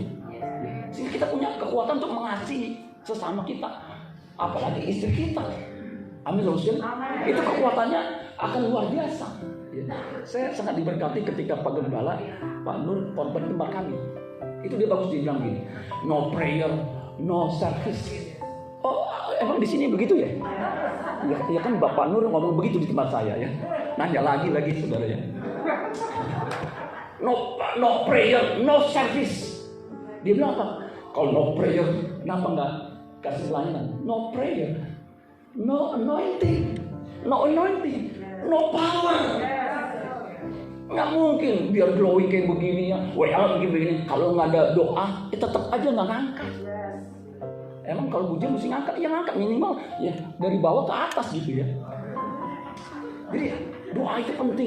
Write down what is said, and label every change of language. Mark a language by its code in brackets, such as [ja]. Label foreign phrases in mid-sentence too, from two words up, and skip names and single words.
[id] Sehingga kita punya kekuatan untuk mengasihi sesama kita, apalagi istri kita. Amin, saudara. Itu kekuatannya akan luar biasa. Saya sangat diberkati ketika Pak Gembala, Pak Nur, pemimpin tempat kami. Itu dia bagus dibilang gini, [en] no prayer, no service. [id] Oh, emang di sini begitu ya? Ya kan Bapak Nur ngomong begitu di tempat saya ya. Nanya lagi saudara ya. [en] No prayer, no service. [id] Dia bilang apa? Kalau [en] no prayer, [id] kenapa nggak kasih pelayanan? [en] No prayer, no anointing, no power. [id] Nggak mungkin biar glowing kayak begini ya, WA begini. Kalau nggak ada doa, tetap aja nggak ngangkat. Emang kalau bujang mesti ngangkat, ya ngangkat minimal ya dari bawah ke atas gitu ya. Jadi Doa itu penting.